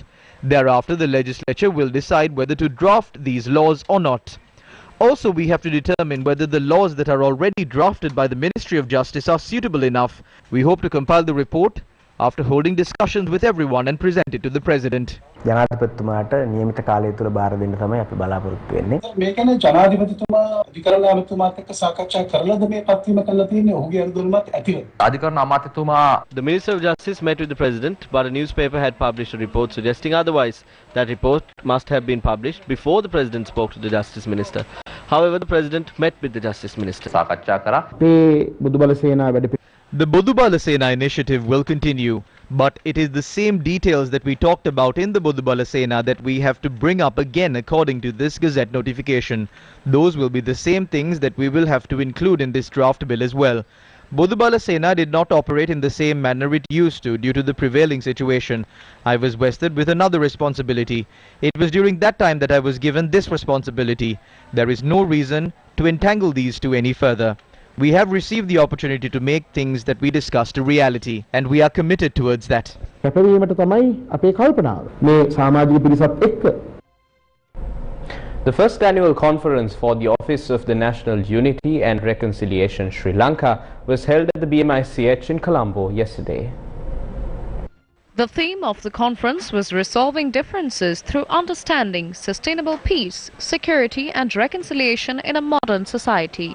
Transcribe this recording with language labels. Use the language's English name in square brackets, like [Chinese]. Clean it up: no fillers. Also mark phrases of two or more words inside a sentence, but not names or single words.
[English] Thereafter, the legislature will decide whether to draft these laws or not. Also, we have to determine whether the laws that are already drafted by the Ministry of Justice are suitable enough. We hope to compile the report after holding discussions with everyone and present it to the President. [Sinhala] ජනාධිපතිතුමාට නියමිත කාලය තුල බාර දෙන්න තමයි අපි බලාපොරොත්තු වෙන්නේ. මේ කියන්නේ ජනාධිපතිතුමා අධිකරණ අමාත්‍යතුමාත් එක්ක සාකච්ඡා කරලාද මේ පත්වීම කළා තියෙන්නේ ඔහුගේ අනුගමනයත් ඇතිව. අධිකරණ අමාත්‍යතුමා [English] The Minister of Justice met with the President, but a newspaper had published a report suggesting otherwise. That report must have been published before the President spoke to the Justice Minister. However, the President met with the Justice Minister. [Sinhala] සාකච්ඡා කරා. මේ බුදුබල සේනාව වැඩ [English] The Bodubala Sena initiative will continue, but it is the same details that we talked about in the Bodubala Sena that we have to bring up again according to this Gazette notification. Those will be the same things that we will have to include in this draft bill as well. Bodubala Sena did not operate in the same manner it used to due to the prevailing situation. I was vested with another responsibility. It was during that time that I was given this responsibility. There is no reason to entangle these two any further. We have received the opportunity to make things that we discussed a reality, and we are committed towards that. [Sinhala] කැපවීමට තමයි අපේ කල්පනාව. මේ සමාජීය පිරිසත් එක්ක [English] The first annual conference for the Office of the National Unity and Reconciliation Sri Lanka was held at the BMICH in Colombo yesterday. The theme of the conference was resolving differences through understanding, sustainable peace, security and reconciliation in a modern society.